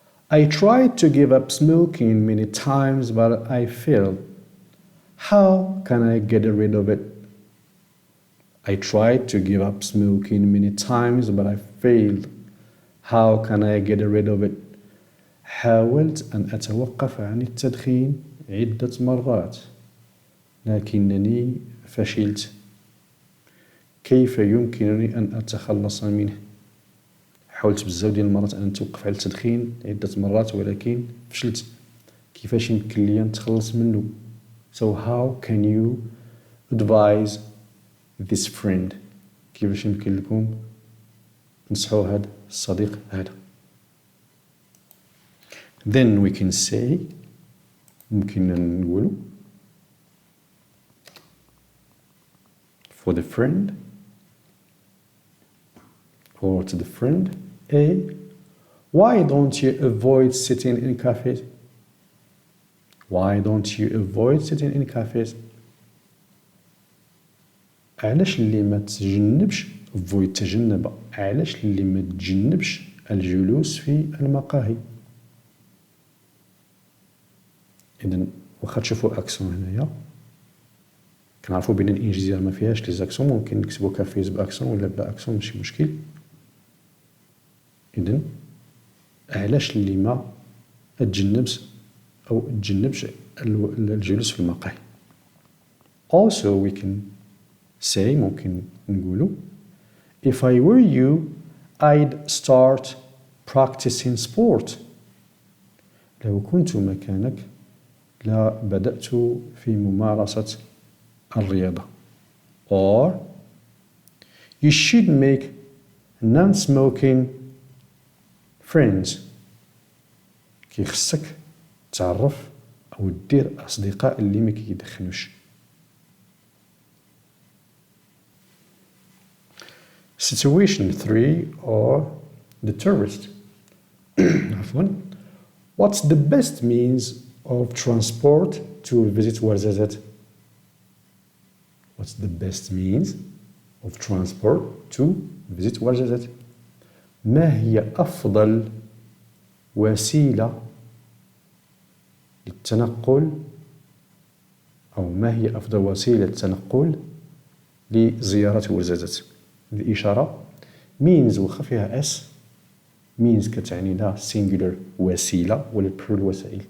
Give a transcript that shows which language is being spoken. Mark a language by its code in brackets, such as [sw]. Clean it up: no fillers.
[en] I tried to give up smoking many times but I failed. How can I get rid of it? I tried to give up smoking many times but I failed. How can I get rid of it? [ar] حاولت أن أتوقف عن التدخين عدة مرات لكنني فشلت. كيف يمكنني أن أتخلص منه؟ حاولت بزاف ديال المرات أن نتوقف على التدخين عدة مرات ولكن فشلت. كيفاش يمكن لي نتخلص منه؟ [en] So how can you advise this friend. [ar] كيفاش يمكن لكم تنصحوا هذا الصديق هذا. [en] Then we can say [ar] ممكن نقولوا [en] for the friend or to the friend A why don't you avoid sitting in cafes. Why don't you avoid sitting in cafes? [ar] علاش اللي ما تجنبش avoid تجنب علاش اللي ما تجنبش الجلوس في المقاهي؟ إذن واخا تشوفوا أكسون هنايا كنعرفوا بأن الإنجليزية ما فيهاش لي زاكسون ممكن نكتبوا كافيز بأكسون ولا بلا أكسون ماشي مشكل. إذن علاش اللي ما تجنبش أو تجنبش الجلوس في المقاهي. [en] Also we can say [ar] ممكن نقولوا [en] if I were you I'd start practicing sport. [ar] لو كنت مكانك لبدأت في ممارسة الرياضة. [en] Or you should make non-smoking friends. [ar] كيخصك تعرف أو دير أصدقاء اللي ما كيدخنوش. [en] Situation 3 or the tourist. عفوا. What's the best means of transport to visit ورزازات? What's the best means of transport to visit ورزازات? [ar] ما هي أفضل وسيلة للتنقل أو ما هي أفضل وسيلة تنقل لزيارة ورزازات؟ الإشارة means وخا فيها اس means كتعني لا singular وسيلة ولا plural وسائل.